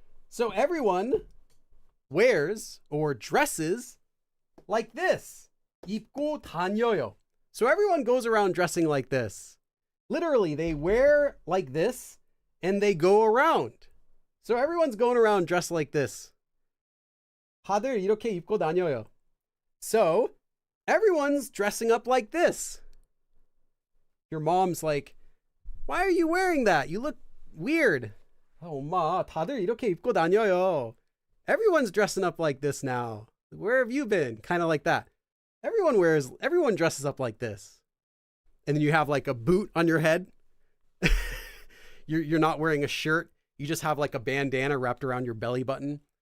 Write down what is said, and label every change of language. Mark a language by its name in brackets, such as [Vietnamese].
[English] So everyone wears or dresses like this. [Korean] 입고 다녀요. [English] So everyone goes around dressing like this. Literally, they wear like this and they go around. So everyone's going around dressed like this. [Korean] 다들 이렇게 입고 다녀요. [English] So everyone's dressing up like this. Your mom's like, why are you wearing that? You look weird. [Korean] Oh, 엄마, 다들 이렇게 입고 다녀요. [English] Everyone's dressing up like this now. Where have you been? Kind of like that. Everyone dresses up like this. And then you have like a boot on your head. You're not wearing a shirt. You just have like a bandana wrapped around your belly button.